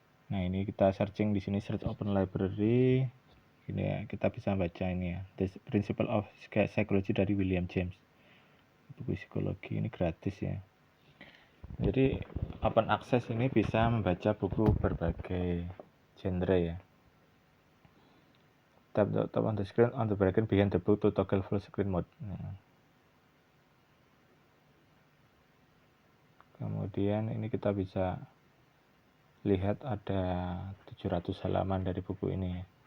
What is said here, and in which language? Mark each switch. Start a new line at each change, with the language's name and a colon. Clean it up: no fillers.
Indonesian: Nah, ini kita searching di sini, search Open Library. Ini ya, kita bisa baca ini ya, The Principle of Psychology dari William James. Buku psikologi ini gratis ya. Jadi open access ini bisa membaca buku berbagai genre ya.
English: Tap on the screen on the bracket behind the book to toggle full screen mode. Nah.
Indonesian: Kemudian ini kita bisa lihat ada 700 halaman dari buku ini ya.